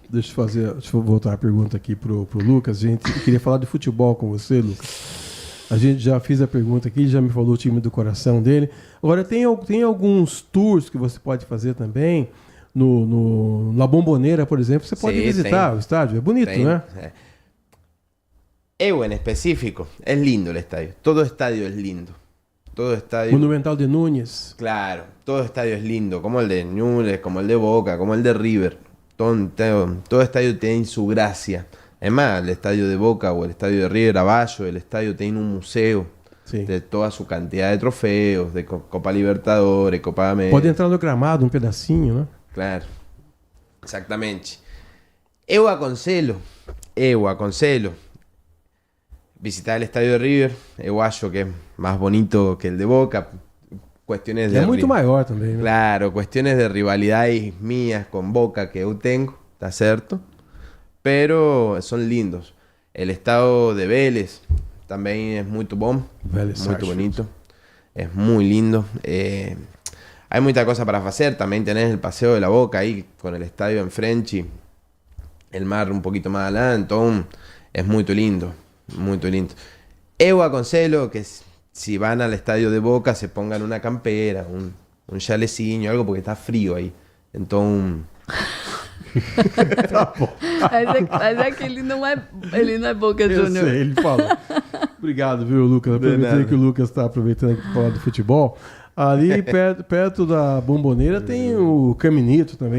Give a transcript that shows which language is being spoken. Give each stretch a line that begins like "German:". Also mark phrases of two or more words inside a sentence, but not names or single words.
Portuguese: Deixa eu voltar a pergunta aqui pro Lucas. Eu queria falar de futebol com você, Lucas. A gente já fez a pergunta aqui, já me falou o time do coração dele. Agora, tem alguns tours que você pode fazer também. Na Bombonera, por exemplo, você pode visitar o estádio. É bonito, né? Eu,
Spanish: en específico, es lindo el estadio. Todo estadio es lindo. Todo estadio... Monumental de Núñez. Claro, todo estadio es lindo, como el de Newell's, como el de Boca, como el de River. Todo estadio tiene su gracia. Además, el estadio de Boca o el estadio de River Abajo, el estadio tiene un museo de toda su cantidad de trofeos, de Copa Libertadores, Copa América.
Portuguese: Pode entrar no gramado um pedacinho, né?
Spanish: Claro, exactamente.
Portuguese: Eu aconselho visitar
Spanish: el estadio de River.
Portuguese: Eu acho que
Spanish: es más bonito que el de Boca. Cuestiones de...
Portuguese: É muito maior também, né?
Spanish: Claro, cuestiones de rivalidades mías con Boca que eu tengo, ¿está cierto? Pero son lindos. El estado de Vélez también es muy bom, muy bonito. Es muy lindo. Hay mucha cosa para hacer. También tenés el Paseo de la Boca ahí con el estadio enfrente, el mar un poquito más adelante. Entonces, es muy lindo. Muy lindo. Eu aconsejo que si van al estadio de Boca se pongan una campera, un chalecinho, algo, porque está frío aí.
Portuguese: Então... Tá bom. Mas é que ele não é Boca Júnior. Eu sei, ele falou. Obrigado, viu, Lucas? Aproveitei que o Lucas está aproveitando aqui para falar do futebol. Ali perto da Bombonera tem o Caminito também.